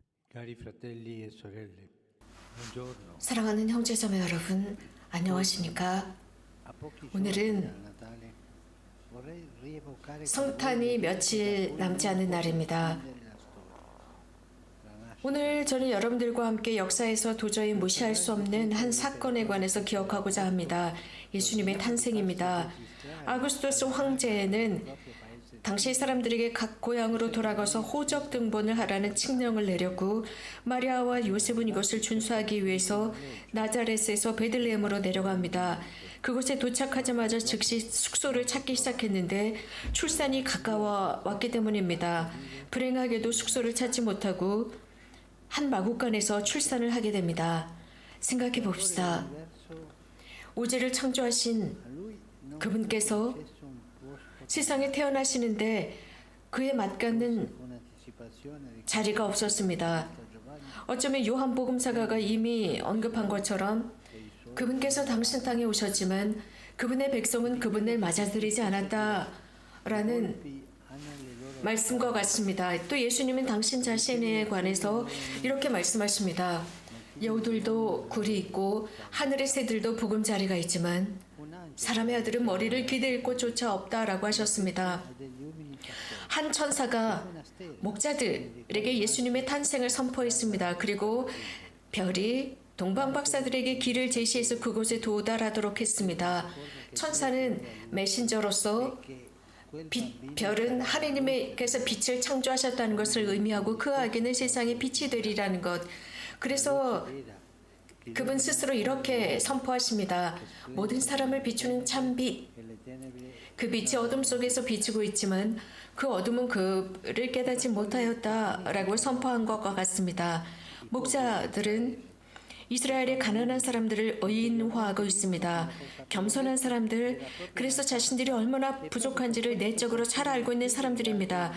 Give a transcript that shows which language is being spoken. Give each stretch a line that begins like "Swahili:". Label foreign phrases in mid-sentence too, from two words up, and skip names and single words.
Italian: Cari fratelli e sorelle, buongiorno.
Korean: 사랑하는 형제자매 여러분, 안녕하십니까?
Italian: A pochi giorni
Korean: 오늘은
Italian: dal Natale vorrei rievocare con
Korean: 성탄이
Italian: voi
Korean: 며칠 남지 않은 날입니다.
Italian: della storia. La nascita
Korean: 오늘 저는 여러분들과 함께 역사에서 도저히 무시할 수 없는 한 사건에 관해서 기억하고자 합니다. 예수님의 탄생입니다. 아구스토스 황제는
Italian: del proprio paese
Korean: 당시 사람들에게 각 고향으로 돌아가서 호적 등본을 하라는 칙령을 내렸고, 마리아와 요셉은 이것을 준수하기 위해서 나자렛에서 베들레헴으로 내려갑니다. 그곳에 도착하자마자 즉시 숙소를 찾기 시작했는데 출산이 가까워 왔기 때문입니다. 불행하게도 숙소를 찾지 못하고 한 마구간에서 출산을 하게 됩니다. 생각해 봅시다.
Italian: verso
Korean: 우주를 창조하신
Italian: a lui non
Korean: 그분께서
Italian: concesso un posto
Korean: 세상에 태어나시는데 그에 맞닿는
Italian: con anticipazione di
Korean: 자리가 없었습니다.
Italian: Giovanni
Korean: 어쩌면 요한복음사가가 이미 언급한 것처럼 그분께서 당신 땅에 오셨지만 그분의 백성은 그분을 맞아들이지 않았다라는
Italian: hanno le loro
Korean: 말씀과 같습니다. 또 예수님은 당신 자신에 관해서 이렇게 말씀하십니다. 여우들도 굴이 있고 하늘의 새들도 보금자리가 있지만
Italian: un angelo
Korean: 사람의 아들은 머리를 기댈 곳조차 없다라고 하셨습니다.
Italian: degli uomini pastori
Korean: 한 천사가 목자들에게 예수님의 탄생을 선포했습니다. 그리고 별이 동방 박사들에게 길을 제시해서 그곳에 도달하도록 했습니다. 천사는 메신저로서
Italian: che quel
Korean: 별은 하느님께서 빛을 창조하셨다는 것을 의미하고 그 아기는 세상의 빛이 되리라는 것. 그래서
Italian: era
Korean: 그분 스스로 이렇게 선포하십니다. 모든 사람을 비추는 참빛.
Italian: che le tenebre
Korean: 그 빛이 어둠 속에서 비치고 있지만 그 어둠은 그를 깨닫지 못하였다라고 선포한 것과 같습니다. 목자들은 이스라엘의 가난한 사람들을 의인화하고 있습니다. 겸손한 사람들, 그래서 자신들이 얼마나 부족한지를 내적으로 잘 알고 있는 사람들입니다.